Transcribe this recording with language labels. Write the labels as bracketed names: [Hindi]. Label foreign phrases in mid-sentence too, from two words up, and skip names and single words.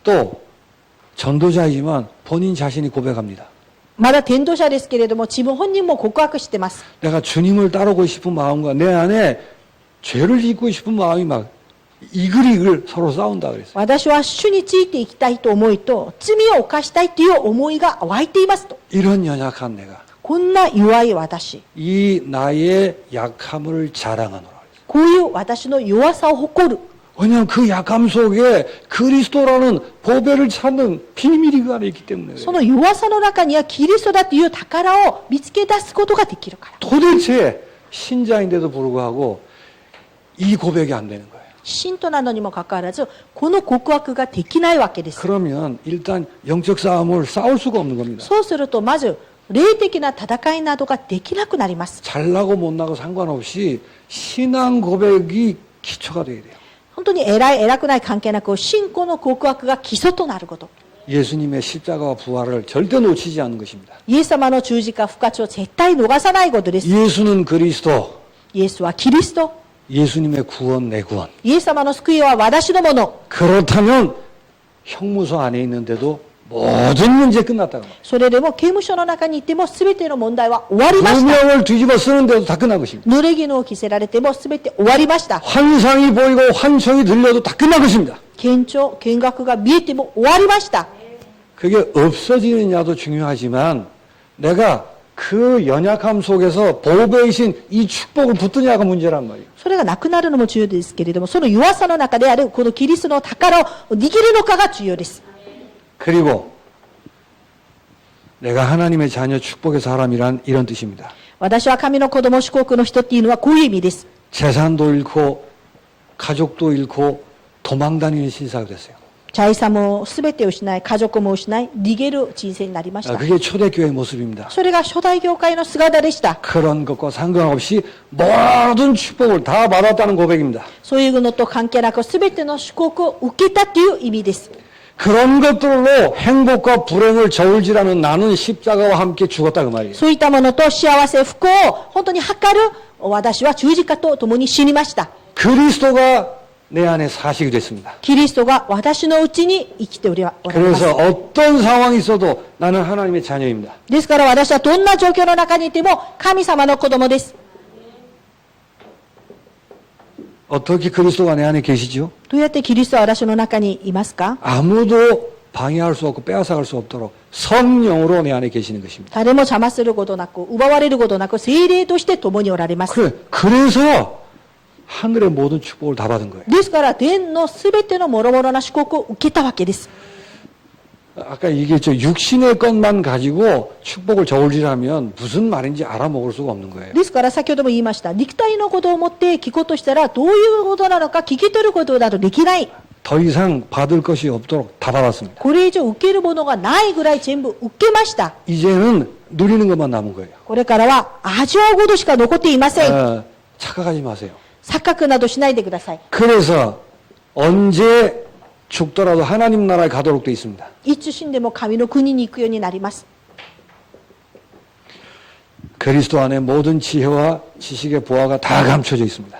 [Korean] 또 전도자이지만 본인 자신이 고백합니다. [Japanese] まだ伝道者ですけれども自分本人も告白してます。 [Korean] 내가 주님을 따르고 싶은 마음과 내 안에 죄를 짓고 싶은 마음이 막 이글이글 서로 싸운다 그랬어요. [Japanese] 私は主についていきたいと思いと罪を犯したいという思いが湧いていますと。 [Korean] 이런 연약한 내가 [Japanese] こんな弱い私、 [Korean] 이 나의 약함을 자랑하노라. [Japanese] こういう私の弱さを誇る。 [Korean] 왜냐하면 그 약함 속에 그리스도라는 보배를 찾는 비밀이 그 안에 있기 때문에. [Japanese] その弱さの中にはキリストだという宝を見つけ出すことができるから。 [Korean] 도대체 신자인데도 불구하고 이 고백이 안 되는 거예요. [Japanese] 信徒なのにもかかわらず、この告白ができないわけです。 [Korean] 그러면 일단 영적 싸움을 싸울 수가 없는 겁니다. [Japanese] そうすると、まず、霊的な戦いなどができなくなります。 [Korean] 잘나고 못나고 상관없이 신앙 고백이 기초가 돼야 돼요. [Japanese] 本当に偉い、偉くない関係なく、信仰の告白が基礎となること。 [Korean] 예수님의 십자가와 부활을 절대 놓치지 않는 것입니다. [Japanese] イエス様の十字架、復活を絶対逃さないことです。 [Korean] 예수는 그리스도, [Japanese] イエスはキリスト。 [Korean] 예수님의 구원 내 구원. [Japanese] イエス様の救いは私のもの。 [Korean] 그렇다면 형무소 안에 있는데도 모든 문제 끝났다고 말이에요. [Japanese] それでも刑務所の中にいても全ての問題は終わりました。 [Korean] 누명을 뒤집어 쓰는데도 다 끝난 것입니다. [Japanese] 濡れ衣を着せられても全て終わりました。 [Korean] 환상이 보이고 환청이 들려도 다 끝난 것입니다. [Japanese] 見学が見えても終わりました。 [Korean] 그게 없어지느냐도 중요하지만 내가 그 연약함 속에서 보배이신 이 축복을 붙드냐가 문제란 말이에요. [Japanese] それがなくなるのも重要ですけれども、その弱さの中であるこのキリストの宝を握るのかが重要です。 [Korean] 그리고 내가 하나님의 자녀 축복의 사람이란 이런 뜻입니다. [Japanese] 私は神の子供祝福の人っていうのはこういう意味です。 [Korean] 재산도 잃고 가족도 잃고 도망다니는 신사가 됐어요. [Japanese] 財産も全て失い、家族も失い、逃げる人生になりました。 [Korean] 그게 초대교회의 모습입니다. [Japanese] それが初代教会の姿でした。 [Korean] 그런 것과 상관없이 모든 축복을 다 받았다는 고백입니다. [Japanese] そういうのと関係なく全ての祝福を受けたという意味です。 [Korean] 그런 것들로 행복과 불행을 저울질하는 나는 십자가와 함께 죽었다 그 말이에요. [Japanese] そういったものと幸せ、不幸を本当に測る私は十字架と共に死にました。 [Korean] 그리스도가 내 안에 사식이 됐습니다. [Japanese] キリストが私のうちに生きておられます。 [Korean] 그래서 어떤 상황이 있어도 나는 하나님의 자녀입니다. [Japanese] ですから私はどんな状況の中にいても神様の子供です。 [Korean] 어떻게 그리스도가 내 안에 계시죠? [Japanese] どうやってキリストは私の中にいますか？ [Korean] 아무도 방해할 수 없고 빼앗아갈 수 없도록 성령으로 내 안에 계시는 것입니다. [Japanese] 誰も邪魔することなく、奪われることなく、聖霊として共におられます。 [Korean] 그래서 하늘의 모든 축복을 다 받은 거예요. [Japanese] ですから天のすべての諸々な祝福を受けたわけです。 [Korean] 아까 얘기했죠. 육신의 것만 가지고 축복을 저울질하면 무슨 말인지 알아먹을 수가 없는 거예요. [Japanese] ですから先ほども言いました。肉体のことを持って聞こうとしたらどういうことなのか聞き取ることなどできない。 [Korean] 더 이상 받을 것이 없도록 다 받았습니다. [Japanese] これ以上受けるものがないぐらい全部受けました。 [Korean] 이제는 누리는 것만 남은 거예요. [Japanese] これからは味わうことしか残っていません。 [Korean] 착각하지 마세요. [Japanese] 錯覚などしないでください。 [Korean] 그래서 언제 죽더라도 하나님 나라에 가도록 돼 있습니다. [Japanese] いつ死んでも神の国に行くようになります。 [Korean] 그리스도 안에 모든 지혜와 지식의 보화가 다 감춰져 있습니다.